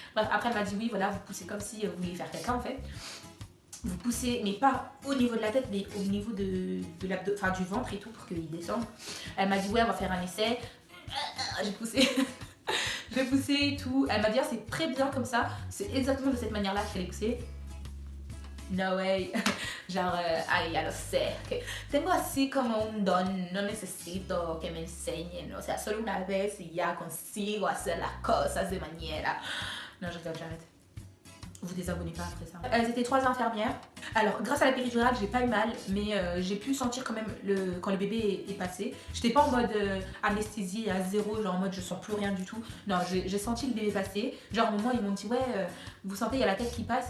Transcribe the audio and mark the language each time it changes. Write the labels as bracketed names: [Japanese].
[French] Bref, après, elle m'a dit, oui, voilà, vous poussez comme si vous vouliez faire quelqu'un, en fait. Vous poussez, mais pas au niveau de la tête, mais au niveau du ventre et tout, pour qu'il descende. Elle m'a dit, ouais, on va faire un essai. J'ai poussé. J'ai poussé et tout. Elle m'a dit, ah, c'est très bien comme ça. C'est exactement de cette manière-là qu'il fallait pousser. [English] No way, [Spanish] genre, ay, ya lo sé, que tengo así como un don, no necesito que me enseñen, o sea, solo una vez y ya consigo hacer las cosas de manera. [French] Non, je rigole, j'arrête. Vous désabonnez pas après ça. Elles étaient 3 infirmières. Alors, grâce à la péridurale, j'ai pas eu mal, mais j'ai pu sentir quand même quand le bébé est passé. J'étais pas en mode anesthésie à 0, genre en mode je sens plus rien du tout. Non, j'ai senti le bébé passer. Genre, à un moment, ils m'ont dit, ouais, vous sentez, il y a la tête qui passe.